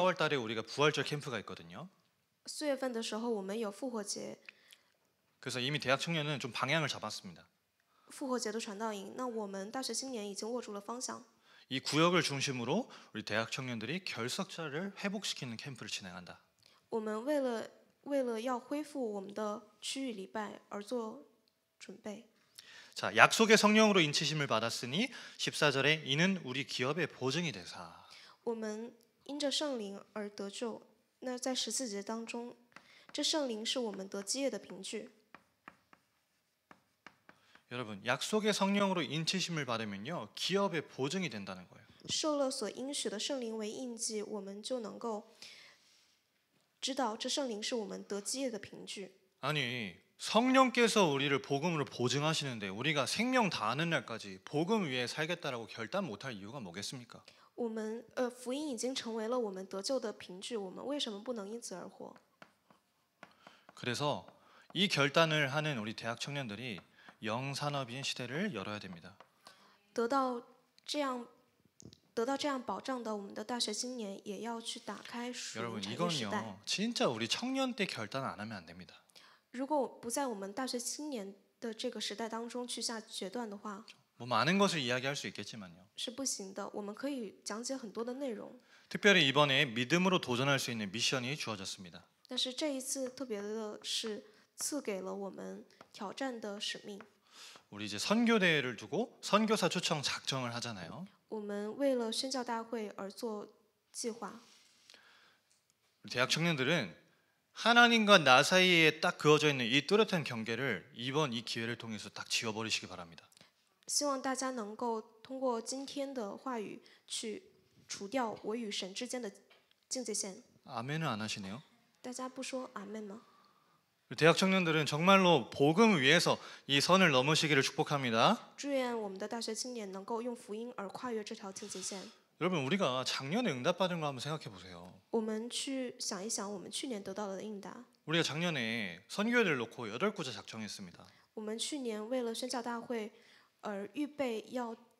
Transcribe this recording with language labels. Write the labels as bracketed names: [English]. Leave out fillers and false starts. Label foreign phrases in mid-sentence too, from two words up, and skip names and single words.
[Korean] 4월 달에 우리가 부활절 캠프가 있거든요. [Chinese] 4 月份的时候，我们有复活节， [Korean] 그래서 이미 대학 청년은 좀 방향을 잡았습니다. [Chinese] 复活节的传道营。那我们大学青年已经握住了方向。 [Korean] 이 구역을 중심으로 우리 대학 청년들이 결석자를 회복시키는 캠프를 진행한다. [Chinese] 我们为了要恢复我们的区域礼拜而做准备。 [Korean] 자, 약속의 성령으로 인치심을 받았으니 14절에 이는 우리 기업의 보증이 되사. [Chinese] 我们因着圣灵而得救。那在14节当中，这圣灵是我们得基业的凭据。 [Korean] 여러분, 약속의 성령으로 인치심을 받으면요, 기업의 보증이 된다는 거예요. [Chinese] 受了所应许的圣灵为印记，我们就能够知道这圣灵是我们得基业的凭据。 [Korean] 아니, 성령께서 우리를 복음으로 보증하시는데 우리가 생명 다하는 날까지 복음 위에 살겠다라고 결단 못할 이유가 뭐겠습니까? [Chinese] 我们福音已经成为了我们得救的凭据，我们为什么不能因此而活？ [Korean] 그래서 이 결단을 하는 우리 대학 청년들이 영산업인 시대를 열어야 됩니다. [Chinese] 得到这样保障的我们的大学青年，也要去打开属灵 [Korean] 여러분 [Chinese] 产业时代。 [Korean] 이건요, 진짜 우리 청년 때 결단 안 하면 안 됩니다. [Chinese] 如果不在我们大学青年的这个时代当中去下决断的话， [Korean] 뭐 많은 것을 이야기할 수 있겠지만요. [Chinese] 是不行的。我们可以讲解很多的内容， [Korean] 특별히 이번에 믿음으로 도전할 수 있는 미션이 주어졌습니다. [Chinese] 但是这一次特别的是赐给了我们挑战的使命。 [Korean] 우리 이제 선교대회를 두고 선교사 초청 작정을 하잖아요. [Chinese] 我们为了宣教大会而做计划。 [Korean] 우리 대학 청년들은 하나님과 나 사이에 딱 그어져 있는 이 뚜렷한 경계를 이번 이 기회를 통해서 딱 지워버리시기 바랍니다. [Chinese] 希望大家能够通过今天的话语去除掉我与神之间的境界线。 [Korean] 아멘은 안 하시네요. [Chinese] 大家不说阿门吗？ [Korean] 대학 청년들은 정말로 복음 위에서 이 선을 넘으시기를 축복합니다. [Chinese] 祝愿我们的大学青年能够用福音而跨越这条境界线。 [Korean] 여러분 우리가 작년에 응답받은 거 한번 생각해 보세요. [Chinese] 我们去想一想，我们去年得到的应答。 [Korean] 우리가 작년에 선교회를 놓고 8구자 작정했습니다. [Chinese] 我们去年为了宣教大会而预备要